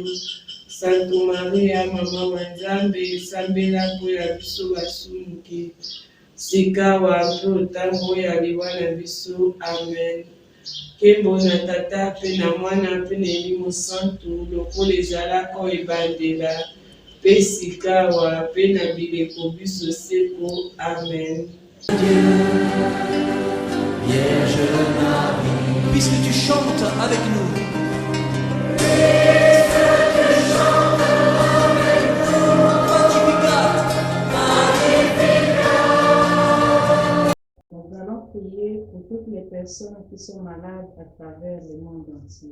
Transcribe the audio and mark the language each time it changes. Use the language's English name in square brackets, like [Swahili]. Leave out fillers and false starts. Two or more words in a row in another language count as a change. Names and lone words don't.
[Lingala] Sainte Maria, Mama wa Nzambe, sambela mpo ya biso basumuki, sika wape otango ya liwa na biso. Amen. Nkembo na Tata mpe na Mwana mpe na Elimo Santu, lokola ezalaka ebandela mpe sikawa mpe na bileko biso seko. Amen. [French] Vierge Marie, Puisque tu chantes avec nous, Nous allons prier pour toutes les personnes qui sont malades à travers le monde entier.